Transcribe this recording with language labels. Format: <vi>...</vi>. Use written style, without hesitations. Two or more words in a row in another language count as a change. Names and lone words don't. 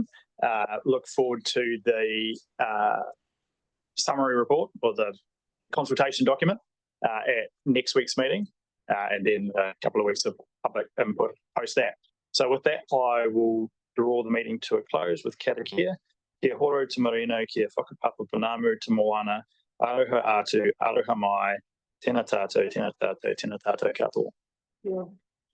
<en>Look forward to the summary report or the consultation document at next week's meeting, and then a couple of weeks of public input post that. So with that, I will draw the meeting to a close with karakia.</en> <mi>Kia horo te marino, kia whakapapa panamu te moana, aroha atu, aroha mai, tēnā tātou, tēnā tātou, tēnā tātou katoa.</mi> <en>Yeah.</en>